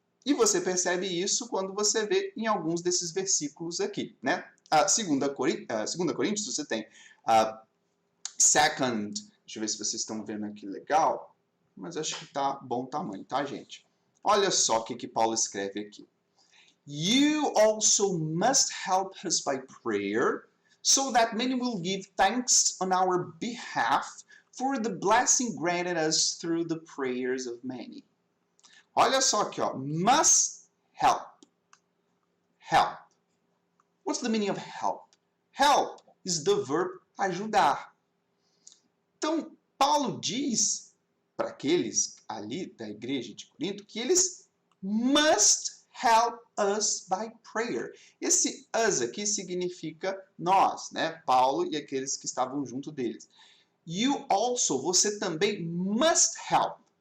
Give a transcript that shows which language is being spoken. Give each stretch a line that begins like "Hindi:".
Portuguese: E você percebe isso quando você vê em alguns desses versículos aqui, né? 2 Coríntios, você tem second, deixa eu ver se vocês estão vendo aqui legal, mas acho que tá bom tamanho, tá, gente? Olha só o que Paulo escreve aqui.
English: You also must help us by prayer, so that many will give thanks on our behalf for the blessing granted us through the prayers of many.
Portuguese: Olha só aqui, ó.
English: Must help. Help. What's the meaning of help? Help is the verb ajudar.
Portuguese: Então, Paulo diz para aqueles ali da igreja de Corinto que eles
English: must help us by prayer.
Portuguese: Esse us aqui significa nós, né? Paulo e aqueles que estavam junto deles.
English: You also,
Portuguese: você também must help.